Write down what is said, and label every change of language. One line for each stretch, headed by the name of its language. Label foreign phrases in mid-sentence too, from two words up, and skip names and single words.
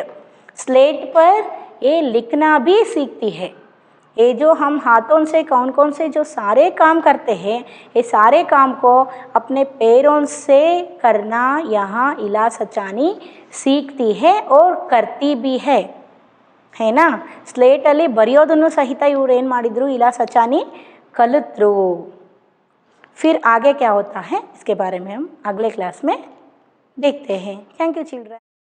Hindi: स्लेट पर ये लिखना भी सीखती है। ये जो हम हाथों से कौन कौन से जो सारे काम करते हैं ये सारे काम को अपने पैरों से करना यहाँ इला सचानी सीखती है और करती भी है ना।
Kannada: ಸ್ಲೇಟ್ ಅಲ್ಲಿ ಬರೆಯೋದನ್ನು ಸಹಿತ ಇವರು ಏನು ಮಾಡಿದ್ರು ಇಲಾ ಸಚಾನಿ ಕಲಿತರು।
Hindi: फिर आगे क्या होता है इसके बारे में हम अगले क्लास में देखते हैं।
English: Thank you children.